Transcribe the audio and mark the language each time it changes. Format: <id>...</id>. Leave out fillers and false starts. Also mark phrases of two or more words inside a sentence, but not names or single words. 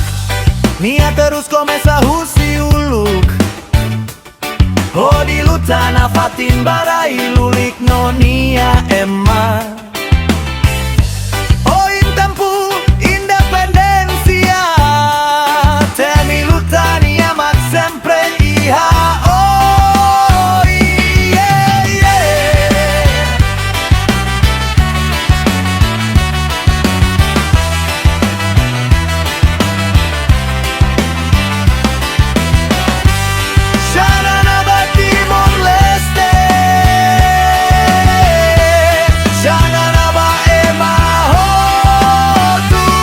<tet>Nia terus começa husi uluk, oh di lutana fatin barai lulik no nia emma. Oh in tempo independencia, temi lutania mak sempre iha.</tet> <en>Oh yeah, yeah.</en> <tet>Sanana ba Timor Leste, sanana ba emahotu.</tet>